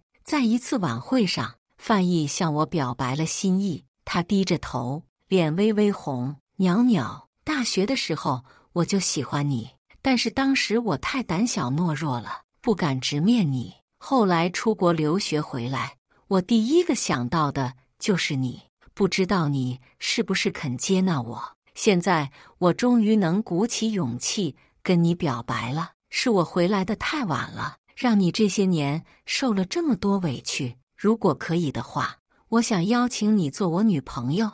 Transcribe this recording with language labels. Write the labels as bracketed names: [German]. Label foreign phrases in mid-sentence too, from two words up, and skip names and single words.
[Chinese] 在一次晚會上，范毅向我表白了心意，他低着頭，臉微微紅。鳥鳥，大學的時候我就喜歡你，但是當時我太膽小懦弱了，不敢直面你。後來出國留學回來，我第一個想到的就是你，不知道你是不是肯接納我。現在我終於能鼓起勇氣跟你表白了，是我回來的太晚了，讓你這些年受了這麼多委屈。如果可以的話，我想邀請你做我女朋友。